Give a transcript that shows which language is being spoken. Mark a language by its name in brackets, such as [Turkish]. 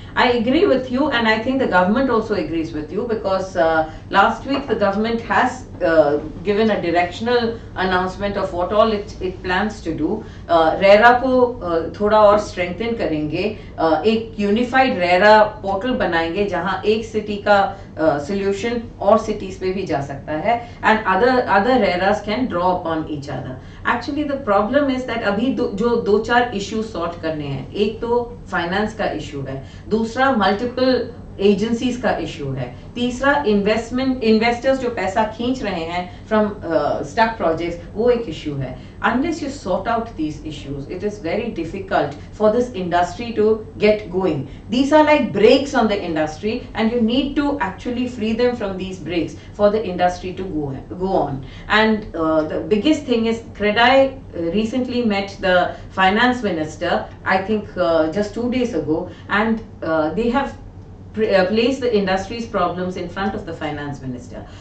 [English] I agree with you, and I think the government also agrees with you, because last week the government has given a directional announcement of what all it plans to do. [Hindi] RERA को थोड़ा और strengthen करेंगे, एक unified RERA portal बनाएंगे जहां एक city का solution और cities पे भी जा सकता है, [English] and other रेरास can draw upon each other. Actually the problem is that [Hindi] अभी जो दो चार issues sort करने हैं, एक तो finance का issue है, दूसरा multiple एजेंसीज का इशू है, तीसरा इन्वेस्टर्स जो पैसा खींच रहे हैं [English] from stuck projects, [Hindi] वो एक इशू है. [English] Unless you sort out these issues, it is very difficult for this industry to get going. These are like brakes on the industry, and you need to actually free them from these brakes for the industry to go on. And the biggest thing is, CREDAI recently met the finance minister, I think just 2 days ago, and they have place the industry's problems in front of the finance minister.